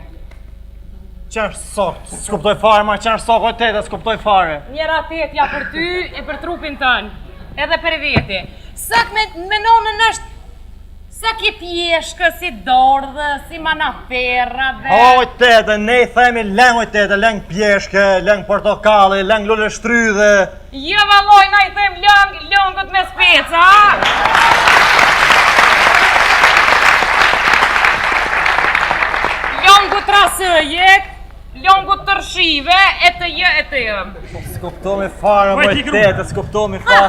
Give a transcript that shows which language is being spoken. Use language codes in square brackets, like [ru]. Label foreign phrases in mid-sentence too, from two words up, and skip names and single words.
[sq] Qenë sok, s'kuptoj fare, ma qenë sok, o tete, s'kuptoj fare. Njera tetja për ty e për trupin tënë, edhe për veti. Sëk me nonën është, sëk i pjeshkë, si dordhë, si manaferra dhe... O, tete, ne i themi leng, o tete, leng pjeshke, leng portokalli, leng lulle shtrydhe. Jo, valoj, na i them lëngët me speca, lëngët rasëjek, lëngët tërshive, e të jë. S'kuptomi fare, moj tete, s'kuptomi fare.